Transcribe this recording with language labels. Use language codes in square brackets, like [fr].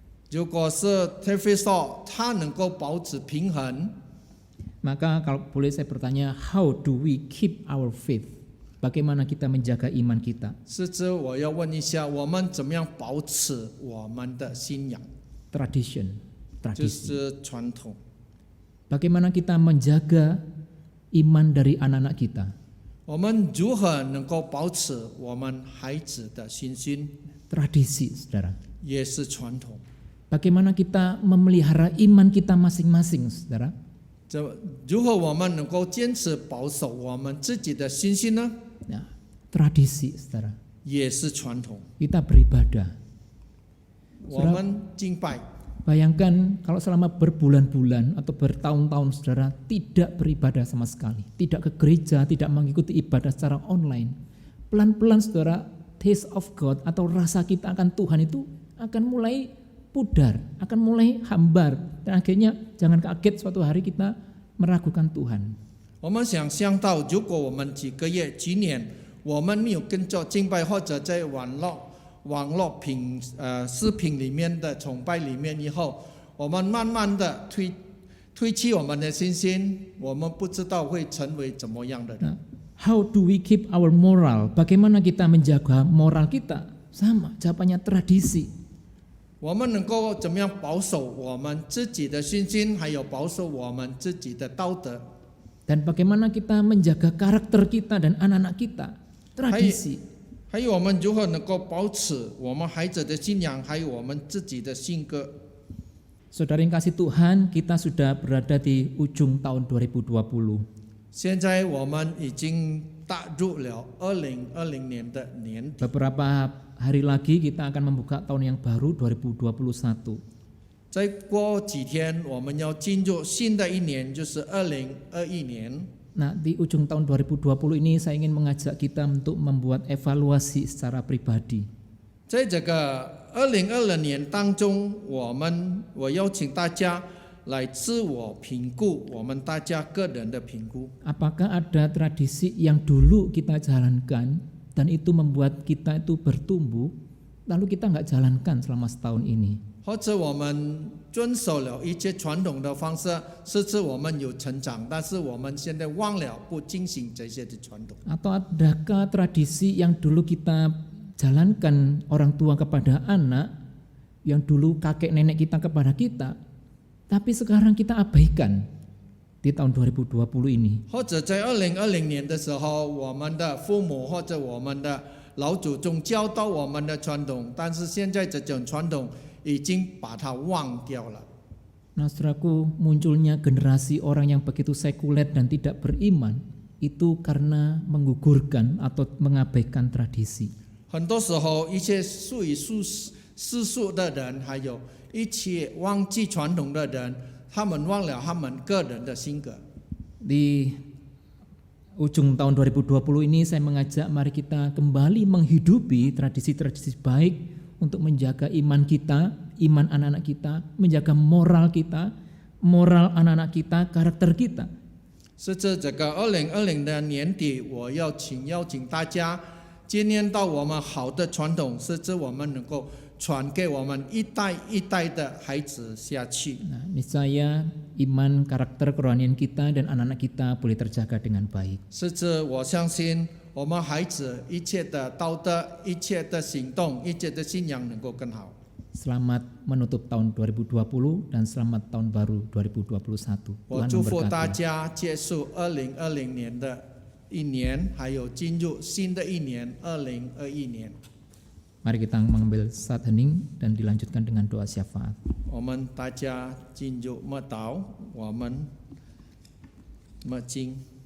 [zh] 如果是特菲说他能够保持平衡， [id] Maka kalau boleh saya bertanya, [en] how do we keep our faith? [id] Bagaimana kita menjaga iman kita? [zh] 是指我要问一下，我们怎么样保持我们的信仰？ [en] Tradition, [zh] 就 [id] tradisi. [zh] 是传统。 [id] Bagaimana kita menjaga iman dari anak-anak kita? [zh] 我们如何能够保持我们孩子的信心？ [id] Tradisi, saudara. [zh] 也是传统。 [id] Bagaimana kita memelihara iman kita masing-masing, saudara? [zh] 如何我们能够坚持保守我们自己的信心呢？ [id] Ya, tradisi, saudara. [zh] 也是传统。 [id] Kita beribadah. [zh] 我们敬拜， [id] Bayangkan kalau selama berbulan-bulan atau bertahun-tahun saudara tidak beribadah sama sekali, tidak ke gereja, tidak mengikuti ibadah secara online. Pelan-pelan saudara, [en] taste of God [id] atau rasa kita akan Tuhan itu akan mulai pudar, akan mulai hambar, dan akhirnya jangan kaget suatu hari kita meragukan Tuhan. [zh] 我们想象到，如果我们几个月、几年，我们没有跟着敬拜，或者在网络视频里面的崇拜里面以后，我们慢慢的推弃我们的信心，我们不知道会成为怎么样的人。 [en] How do we keep our moral? [id] Bagaimana kita menjaga moral kita? Sama, jawabannya tradisi. [zh] 我们能够怎么样保守我们自己的信心，还有保守我们自己的道德？ [id] Dan bagaimana kita menjaga karakter kita dan anak-anak kita? Tradisi. [zh] 还有我们如何能够保持我们孩子的信仰，还有我们自己的性格？ [id] Saudara yang kasih Tuhan, kita sudah berada di ujung tahun 2020. [zh] 现在我们已经踏入了2020年的年底。 [id] Beberapa hari lagi kita akan membuka tahun yang baru 2021. [zh] 再过几天，我们要进入新的一年，就是2021年。 [id] Nah, di ujung tahun 2020 ini saya ingin mengajak kita untuk membuat evaluasi secara pribadi. [zh] 在这个2020年当中，我邀请大家来自我评估，我们大家个人的评估。 [id] Apakah ada tradisi yang dulu kita jalankan dan itu membuat kita itu bertumbuh, lalu kita nggak jalankan selama setahun ini? [zh] 或者我们遵守了一些传统的方式，是指我们有成长，但是我们现在忘了不进行这些的传统。 [id] Atau adakah tradisi yang dulu kita jalankan orang tua kepada anak, yang dulu kakek nenek kita kepada kita, tapi sekarang kita abaikan di tahun 2020 ini? [zh] 或者在2020年的时候，我们的父母或者我们的老祖宗教导我们的传统，但是现在这种传统已经把它忘掉了。 [id] Nah, saudaraku, munculnya generasi orang yang begitu sekuler dan tidak beriman itu karena menggugurkan atau mengabaikan tradisi. [zh] 很多时候，一些属于世俗的人，还有一些忘记传统的人，他们忘了他们个人的性格。 [id] Di ujung tahun 2020 ini saya mengajak mari kita kembali menghidupi tradisi-tradisi baik untuk menjaga iman kita, iman anak-anak kita, menjaga moral kita, moral anak-anak kita, karakter kita. [zh] 是这个2020的年底，我邀请大家纪念到我们好的传统，甚至我们能够传给我们一代一代的孩子下去。 [id] Nah, niscaya iman, karakter, kerohanian kita dan anak-anak kita boleh terjaga dengan baik. [zh] 甚至我相信我们孩子一切的道德、一切的行动、一切的信仰能够更好。 [id] Selamat menutup tahun 2020 dan selamat tahun baru 2021. [zh] 我 [id] Tuhan [zh] 祝福大 [id] memberkati. [zh] 家结束2020年的一年，还有进入新的一年2021年。 [id] Mari kita mengambil saat hening dan dilanjutkan dengan doa syafaat. [zh] 我们大家进入默祷，我们默经。